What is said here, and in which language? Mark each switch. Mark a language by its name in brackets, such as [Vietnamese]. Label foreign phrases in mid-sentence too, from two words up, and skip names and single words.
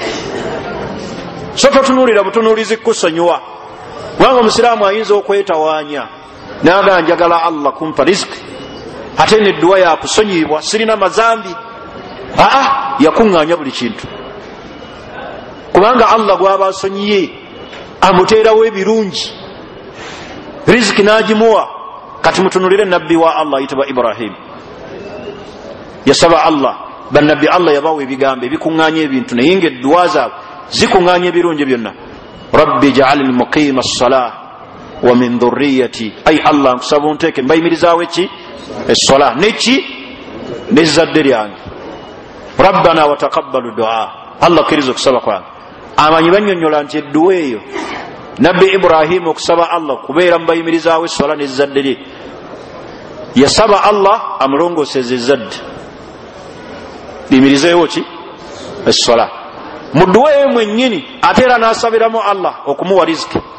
[Ganda] so totunuulira butunuulizi kusonyiwa kubanga omusiraamu ayinza okwetawaanya naga njagala Allah kumpa riziki ate nedduwa yakusonyibwa sirina mazambi yakuŋŋaanya buli kintu kubanga Allah gwaba asonyiye amuteerawo ebirungi riziki nagimuwa kati mutunulire nabbi wa Allah ayitibwa Ibrahim yasaba Allah bannabbi Allah yabawa ebigambo ebikuŋŋaanya ebintu naye nga edduwa zaabwe zikuŋŋaanya ebirungi byonna [Arabic] رب اجعلني مقيم الصلاة ومن ذريتي [Ganda] ay Allah nkusaba onteeke mbayimirizaawo eki es-salah neki n'ezzadde lyange [Arabic] ربنا وتقبل دعاء [Ganda] Allah kkiriza okusaba kwange amanyi bannyonnyola nti edduwa eyo nabbi Ibrahim okusaba Allah kubeera mubayimirizaawo es-salah n'ezzadde lye yasaba Allah amulongooseza ezzadde liyimirizeewo ki es-salah mu dduwa eyo mwennyini ate era n'asabiramu Allah okumuwa riziki